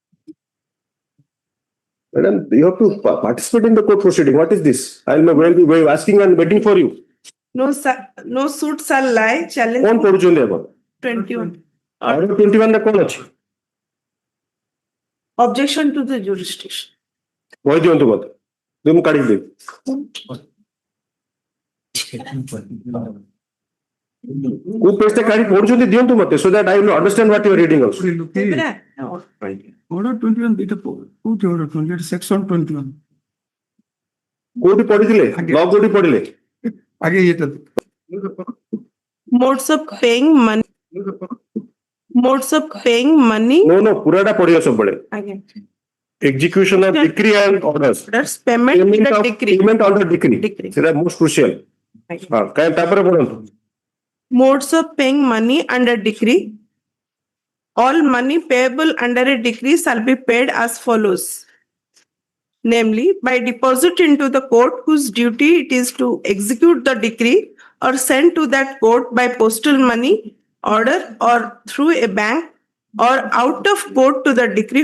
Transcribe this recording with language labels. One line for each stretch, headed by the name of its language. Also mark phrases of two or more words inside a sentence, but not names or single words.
English: Madam, you have to participate in the court proceeding. What is this? I'll be asking and waiting for you. No suit shall lie. Challenge.
Odia: कौन पढ़ुଛନ୍ତି ଆପଣ?
English: 21.
Odia: Order 21 ରେ କଣ ଅଛି?
English: Objection to the jurisdiction.
Odia: କହି ଦିଅନ୍ତୁ ମତେ। ମୁଁ କାଢି ଦେବି। କୋଉ ପେଜ ଟା କାଢି ପଢୁଛନ୍ତି ଦିଅନ୍ତୁ ମତେ
English: so that I will understand what you are reading also. Order 21, data କୋଉଠି order 21, section 21.
Odia: କୋଉଠି ପଢିଥିଲେ law କୋଉଠି ପଢିଲେ? ଆगे ଇଏଟା
English: Modes of paying money. Modes of paying money. No,
Odia: ପୁରାଟା ପଢିବ ସବୁବେଳେ.
English: Again. Execution of decree and orders. Orders, payment under of decree. payment under decree. Decree. ସେଟା most crucial.
Odia: ହଁ କାଇଁ ତାପରେ ପଢନ୍ତୁ.
English: Modes of paying money under decree. All money payable under a decree shall be paid as follows. Namely, by deposit into the court whose duty it is to execute the decree or send to that court by postal money order or through a bank or out of court to the decree